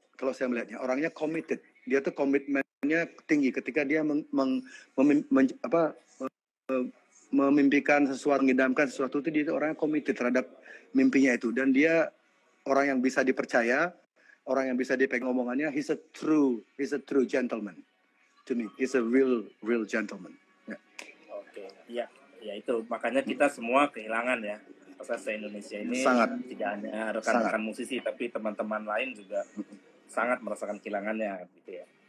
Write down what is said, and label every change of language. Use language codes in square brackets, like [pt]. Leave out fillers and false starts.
[id] Kalau saya melihatnya, orangnya committed. Dia tuh komitmennya tinggi ketika dia memimpikan sesuatu, mengidamkan sesuatu, itu dia orangnya committed terhadap mimpinya itu, dan dia orang yang bisa dipercaya, orang yang bisa dipegang omongannya. [en] He's a true gentleman to me. He's a real gentleman. [id] Oke, ya itu makanya kita semua kehilangan ya. Masa Indonesia ini tidak hanya rekan-rekan musisi, tapi teman-teman lain juga sangat merasakan kehilangannya gitu ya.